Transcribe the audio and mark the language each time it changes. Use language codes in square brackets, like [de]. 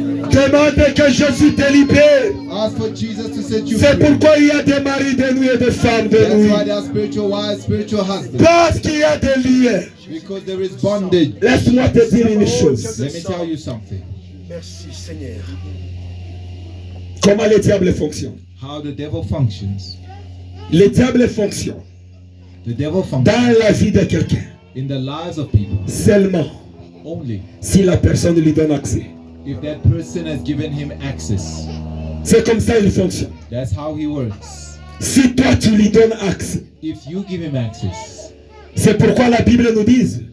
[fr] Demande que Jésus te libère. [en] Ask for Jesus to set you [fr] C'est [en] free. [fr] pourquoi il y a des maris de nuit et des femmes de [en] That's [fr] nuit. [en] why there are spiritual wives, spiritual husbands. [fr] Parce qu'il y a des liens. [en] Because there is bondage. [fr] Laisse-moi te dire une chose. [en] Let me tell you something. [fr] Merci Seigneur. Comment le diable fonctionne. [en] How the devil functions. [fr] Le diable fonctionne [en] The devil functions [fr] dans la vie de quelqu'un [en] in the lives of people [fr] seulement [en] only [fr] si la personne lui donne accès. [en] if that person has given him access. [fr] C'est comme ça qu'il fonctionne. [en] That's how he works. [fr] Si toi tu lui donnes accès, [en] If you give him access, [fr] c'est pourquoi la Bible nous dit